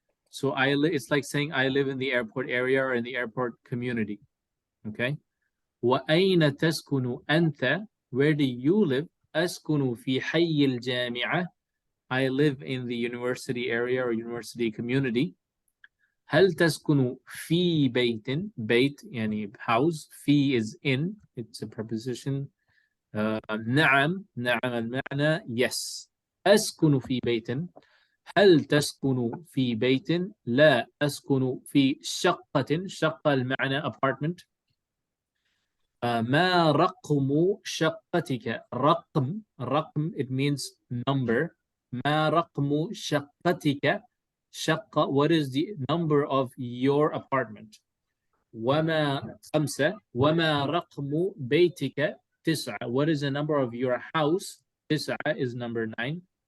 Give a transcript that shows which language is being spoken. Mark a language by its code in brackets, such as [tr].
[en] So it's like saying I live in the airport area or in the airport community. Okay. [ar] وأين تسكن أنت? [en] Where do you live? [ar] أسكن في حي الجامعة. [en] I live in the university area or university community. [ar] هل تسكن في بيت? بيت يعني house. [en] في is in. It's a preposition. نعم. [ar] نعم المعنى yes. أسكن في بيت. هل تسكن في بيت؟ لا أسكن في شقة. شقة المعنى apartment. ما رقم شقتك؟ رقم [en] it means number. [ar] ما رقم شقتك؟ [en] شقة, what is the number of your apartment? [ar] وما 5. وما رقم بيتك؟ 9. [en] What is the number of your house? 9 is number 9.